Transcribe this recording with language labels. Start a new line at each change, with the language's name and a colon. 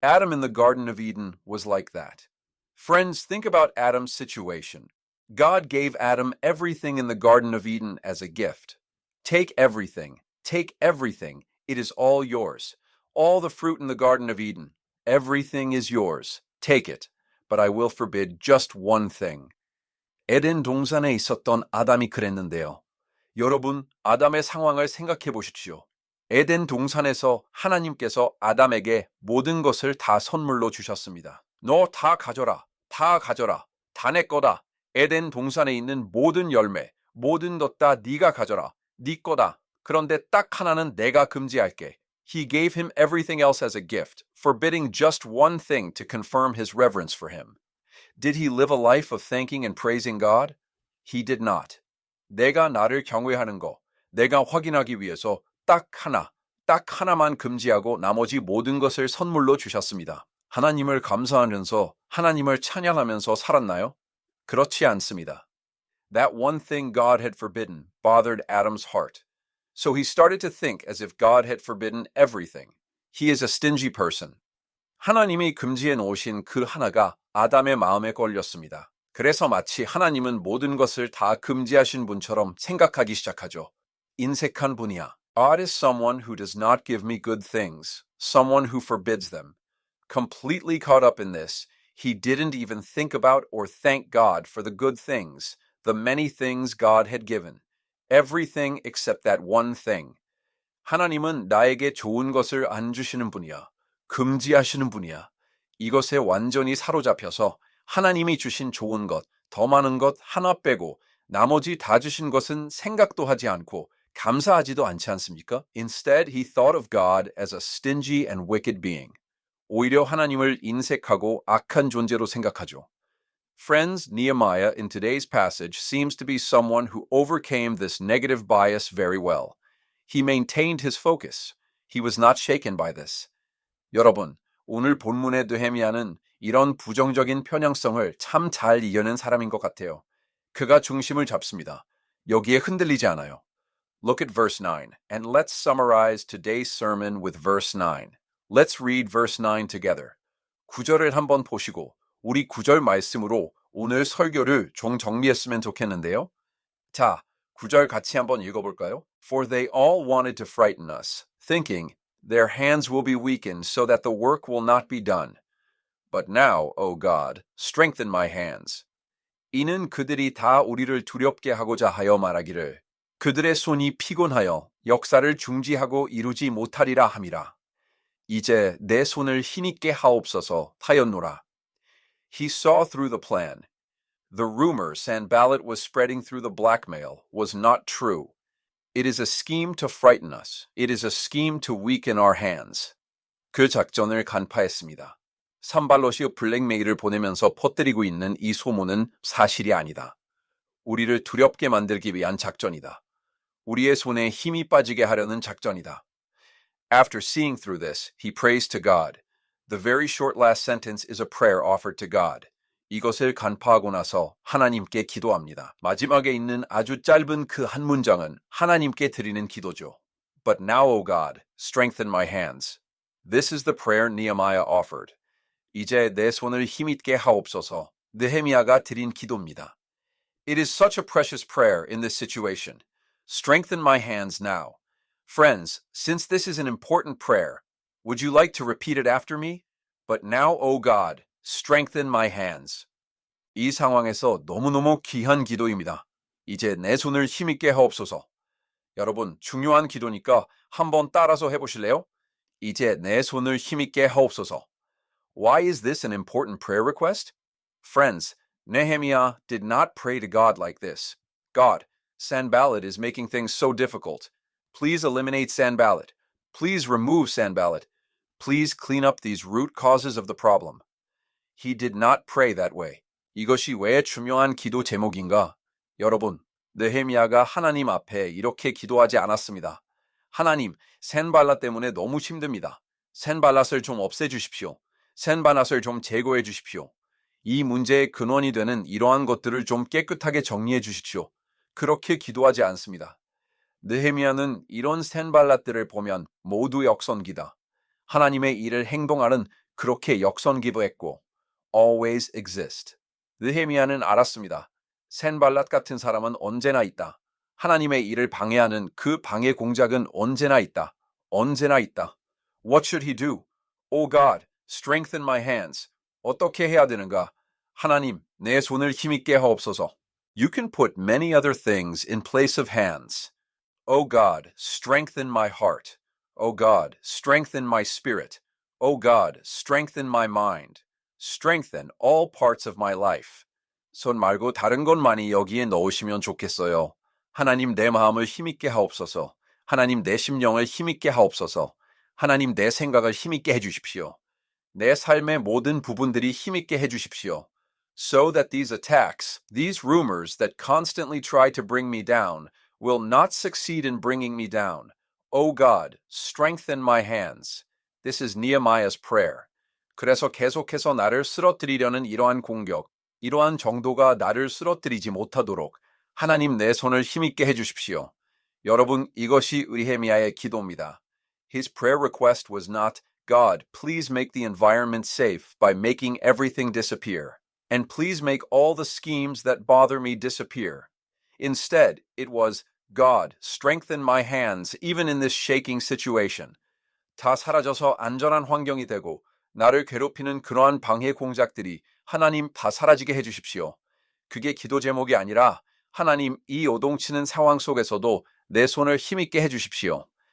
English: Adam in the Garden of Eden was like that. Friends, think about Adam's situation. God gave Adam everything in the Garden of Eden as a gift. Take everything. Take everything. It is all yours. All the fruit in the Garden of Eden. Everything is yours. Take it. But I will forbid just one thing.
Korean: 에덴 동산에 있었던 아담이 그랬는데요. 여러분, 아담의 상황을 생각해 보십시오. 에덴 동산에서 하나님께서 아담에게 모든 것을 다 선물로 주셨습니다. 너 다 가져라. 다 가져라. 다 내 거다. 에덴 동산에 있는 모든 열매, 모든 것 다 네가 가져라. 네 거다. 그런데 딱 하나는 내가 금지할게.
English: He gave him everything else as a gift, forbidding just one thing to confirm his reverence for him. Did he live a life of thanking and praising God? He did not.
Korean: 내가 나를 경외하는 거, 내가 확인하기 위해서 딱 하나만 금지하고 나머지 모든 것을 선물로 주셨습니다. 하나님을 감사하면서 하나님을 찬양하면서 살았나요? 그렇지 않습니다.
English: That one thing God had forbidden bothered Adam's heart. So he started to think as if God had forbidden everything. He is a stingy person.
Korean: 하나님이 금지해 놓으신 그 하나가 아담의 마음에 걸렸습니다. 그래서 마치 하나님은 모든 것을 다 금지하신 분처럼 생각하기 시작하죠. 인색한 분이야.
English: God is someone who does not give me good things, someone who forbids them. Completely caught up in this, he didn't even think about or thank God for the good things, the many things God had given. Everything except that one thing.
Korean: 하나님은 나에게 좋은 것을 안 주시는 분이야. 금지하시는 분이야. 이것에 완전히 사로잡혀서 하나님이 주신 좋은 것, 더 많은 것 하나 빼고 나머지 다 주신 것은 생각도 하지 않고 감사하지도 않지 않습니까?
English: Instead, he thought of God as a stingy and wicked being.
Korean: 오히려 하나님을 인색하고 악한 존재로 생각하죠.
English: Friends, Nehemiah in today's passage seems to be someone who overcame this negative bias very well. He maintained his focus. He was not shaken by this.
Korean: 여러분, 오늘 본문의 느헤미야는 이런 부정적인 편향성을 참 잘 이겨낸 사람인 것 같아요. 그가 중심을 잡습니다. 여기에 흔들리지 않아요.
English: Look at verse 9, and let's summarize today's sermon with verse 9. Let's read verse 9 together.
Korean: 9절을 한번 보시고 우리 9절 말씀으로 오늘 설교를 좀 정리했으면 좋겠는데요. 자, 9절 같이 한번 읽어볼까요?
English: For they all wanted to frighten us, thinking, their hands will be weakened so that the work will not be done. But now, O God, strengthen my hands.
Korean: 이는 그들이 다 우리를 두렵게 하고자 하여 말하기를 그들의 손이 피곤하여 역사를 중지하고 이루지 못하리라 함이라. 이제 내 손을 힘있게 하옵소서 하였노라.
English: He saw through the plan. The rumor Sanballat was spreading through the blackmail was not true. It is a scheme to frighten us. It is a scheme to weaken our hands.
Korean: 그 작전을 간파했습니다. 산발롯이 블랙메일을 보내면서 퍼뜨리고 있는 이 소문은 사실이 아니다. 우리를 두렵게 만들기 위한 작전이다. 우리의 손에 힘이 빠지게 하려는 작전이다.
English: After seeing through this, he prays to God. The very short last sentence is a prayer offered to God.
Korean: 이것을 간파하고 나서 하나님께 기도합니다. 마지막에 있는 아주 짧은 그 한 문장은 하나님께 드리는 기도죠.
English: But now, O God, strengthen my hands. This is the prayer Nehemiah offered.
Korean: 이제 내 손을 힘있게 하옵소서. 느헤미야가 드린 기도입니다.
English: It is such a precious prayer in this situation. Strengthen my hands now. Friends, since this is an important prayer, would you like to repeat it after me? But now, O God, strengthen my hands.
Korean: 이 상황에서 너무너무 귀한 기도입니다. 이제 내 손을 힘있게 하옵소서. 여러분, 중요한 기도니까 한번 따라서 해보실래요? 이제 내 손을 힘있게 하옵소서.
English: Why is this an important prayer request? Friends, Nehemiah did not pray to God like this. God, Sanballat is making things so difficult. Please eliminate Sanballat. Please remove Sanballat. Please clean up these root causes of the problem. He did not pray that way.
Korean: 이것이 왜 중요한 기도 제목인가? 여러분, 느헤미야가 하나님 앞에 이렇게 기도하지 않았습니다. 하나님, 산발랏 때문에 너무 힘듭니다. 산발랏을 좀 없애주십시오. 산발랏을 좀 제거해 주십시오. 이 문제의 근원이 되는 이러한 것들을 좀 깨끗하게 정리해 주십시오. 그렇게 기도하지 않습니다. 느헤미야는 이런 산발랏들을 보면 모두 역선기다. 하나님의 일을 행동하는 그렇게 역선기부했고
English: always exist.
Korean: 느헤미야는 알았습니다. 센발랏 같은 사람은 언제나 있다. 하나님의 일을 방해하는 그 방해 공작은 언제나 있다. 언제나 있다.
English: What should he do? Oh God, strengthen my hands.
Korean: 어떻게 해야 되는가? 하나님, 내 손을 힘있게 하옵소서.
English: You can put many other things in place of hands. Oh God, strengthen my heart. Oh God, strengthen my spirit. Oh God, strengthen my mind. Strengthen all parts of my life.
Korean: 손 말고 다른 것 많이 여기에 넣으시면 좋겠어요. 하나님 내 마음을 힘있게 하옵소서. 하나님 내 심령을 힘있게 하옵소서. 하나님 내 생각을 힘있게 해주십시오. 내 삶의 모든 부분들이 힘있게 해주십시오.
English: So that these attacks, these rumors that constantly try to bring me down, will not succeed in bringing me down. O God, strengthen my hands. This is Nehemiah's prayer.
Korean: 그래서 계속해서 나를 쓰러뜨리려는 이러한 공격, 이러한 정도가 나를 쓰러뜨리지 못하도록 하나님 내 손을 힘있게 해주십시오. 여러분, 이것이 느헤미야의 기도입니다. His prayer request was not, God, please make the environment safe by making everything disappear. And please make all the schemes that bother me disappear. Instead, it was, God, strengthen my hands even in this shaking situation. 다 사라져서 안전한 환경이 되고 나를 괴롭히는 그러한 방해 공작들이 하나님 다 사라지게 해주십시오. 그게 기도 제목이 아니라 하나님 이 요동치는 상황 속에서도 내 손을 힘있게 해주십시오.